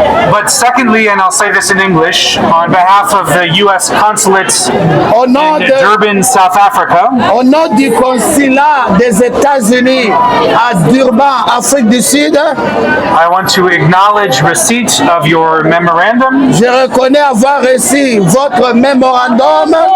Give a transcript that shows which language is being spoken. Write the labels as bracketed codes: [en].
[en] But secondly, and I'll say this in English, on behalf of the U.S. Consulate in Durban, South Africa, [fr] au nom du consulat des États-Unis à Durban, Afrique du Sud, [en] I want to acknowledge receipt of your memorandum. [fr] Je reconnais avoir reçu votre mémorandum.